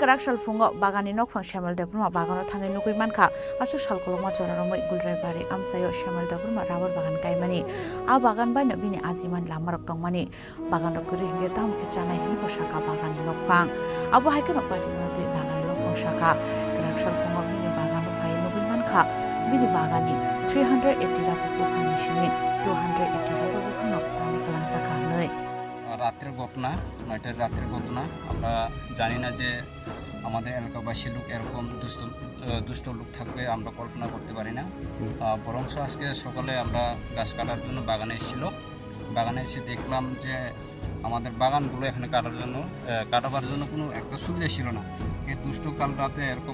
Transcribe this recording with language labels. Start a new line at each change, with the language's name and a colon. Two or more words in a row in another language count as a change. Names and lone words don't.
Kok Borok: krakshal fungo bagani nokfang shemal deborma bagano thangai nukui manka ashu shalkoloma choraromoi gulirai bari amsayo shemal deborma rubber bagan kaimani a bagan bai bini ajiman lamarok tongmani bagan rokuri hinge tam ke chanai hin shaka bagan lokfang abo haike no party mate bagan lokfang shaka krakshal fungo bini bagan fai nobin manka bini bagani 380 rupee bukhani shimi 280 rupee bukhano tani kalang saka nei
Bangla: রাতের ঘটনা নয়টার রাতের ঘটনা আমরা জানি না যে আমাদের এলাকাবাসী লোক এরকম দুষ্ট লোক থাকবে আমরা কল্পনা করতে পারি না বরং আজকে সকালে আমরা গাছ কাটার জন্য বাগানে এসেছিল বাগানে এসে দেখলাম যে আমাদের বাগানগুলো এখানে কাটাবার জন্য কোনো একটা সুবিধা ছিল না এই দুষ্ট কাল রাতে এরকম